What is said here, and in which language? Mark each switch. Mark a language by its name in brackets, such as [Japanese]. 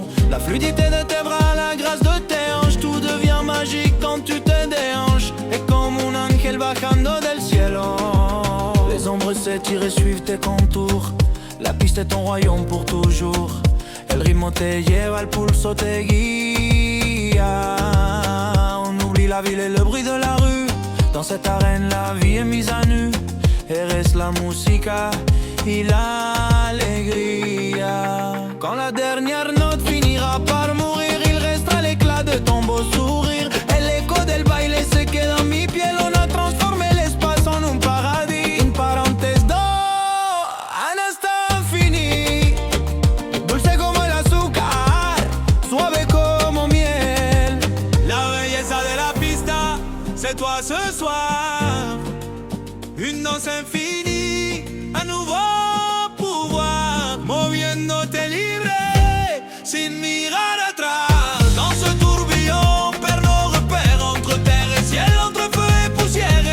[French] La fluidité de tes bras, la grâce de tes hanches. Tout devient magique quand tu te déhanches. Et comme un [Spanish] ángel bajando del cielo. [French] Les ombres s'étirent et suivent tes contours. La piste est ton royaume pour toujours. [Spanish] El ritmo te lleva, el pulso te guía. [French] On oublie la ville et le bruit de la rue. Dans cette arène, la vie est mise à nu. [Spanish] Eres la música y la alegría. [French] Quand la dernière note finira par mourir, il restera l'éclat de ton beau sourire. [Spanish] El eco del baile se queda en mi piel. [French] On a transformé l'espace en un paradis. Une parenthèse d'or, un instant infini. [Spanish] Dulce como el azúcar, suave como miel. [French] La belleza de la pista, c'est toi ce soir. Une danse infinie, un nouveau pouvoir. [Spanish] Moviéndote libre, sin mirar atrás. [French] Dans ce tourbillon, perd nos repères entre terre et ciel, entre feu et poussière.